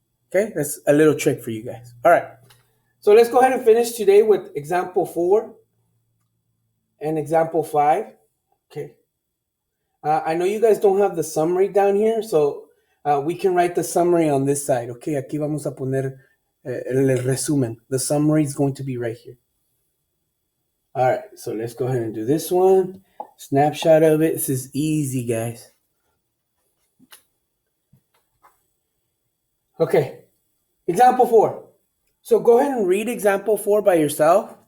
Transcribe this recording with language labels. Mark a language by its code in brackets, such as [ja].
[en] Okay, that's a little trick for you guys. All right. So let's go ahead and finish today with example 4 and example 5. Okay. I know you guys don't have the summary down here, so we can write the summary on this side. [es] Okay, aquí vamos a poner el resumen. [en] The summary is going to be right here. All right, so let's go ahead and do this one. Snapshot of it. This is easy, guys. Okay, example 4. So go ahead and read example 4 by yourself.